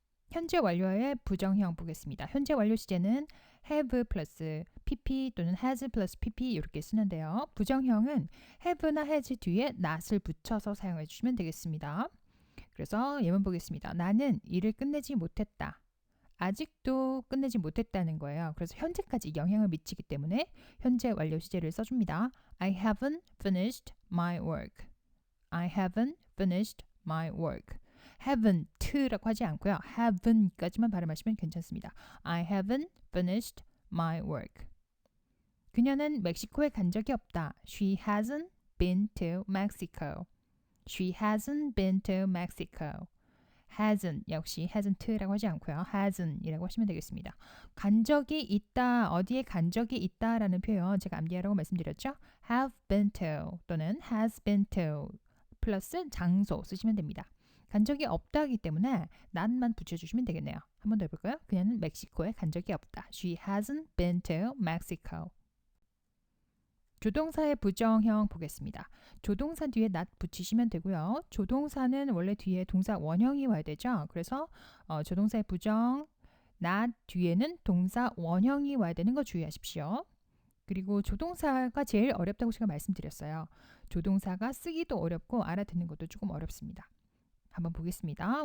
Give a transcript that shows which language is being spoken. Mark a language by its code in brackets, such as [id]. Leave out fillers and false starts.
[ko] 현재 완료의 부정형 보겠습니다. 현재 완료 시제는 have 플러스 pp 또는 has 플러스 pp 이렇게 쓰는데요. 부정형은 have나 has 뒤에 not을 붙여서 사용해 주시면 되겠습니다. 그래서 예문 보겠습니다. 나는 일을 끝내지 못했다. 아직도 끝내지 못했다는 거예요. 그래서 현재까지 영향을 미치기 때문에 현재 완료 시제를 써줍니다. [en] I haven't finished my work. I haven't finished my work. [ko] haven't라고 하지 않고요. haven't까지만 발음하시면 괜찮습니다. [en] I haven't finished my work. [ko] 그녀는 멕시코에 간 적이 없다. [en] She hasn't been to Mexico. She hasn't been to Mexico. [ko] hasn't 역시 hasn't라고 하지 않고요. hasn't이라고 하시면 되겠습니다. 간 적이 있다. 어디에 간 적이 있다라는 표현 제가 암기하라고 말씀드렸죠. [en] have been to [ko] 또는 [en] has been to [ko] 플러스 장소 쓰시면 됩니다. 간 적이 없다기 때문에 not만 붙여주시면 되겠네요. 한 번 더 해볼까요? 그녀는 멕시코에 간 적이 없다. [en] She hasn't been to Mexico. [ko] 조동사의 부정형 보겠습니다. 조동사 뒤에 not 붙이시면 되고요. 조동사는 원래 뒤에 동사 원형이 와야 되죠. 그래서 조동사의 부정 not 뒤에는 동사 원형이 와야 되는 거 주의하십시오. 그리고 조동사가 제일 어렵다고 제가 말씀드렸어요. 조동사가 쓰기도 어렵고 알아듣는 것도 조금 어렵습니다. 한번 보겠습니다.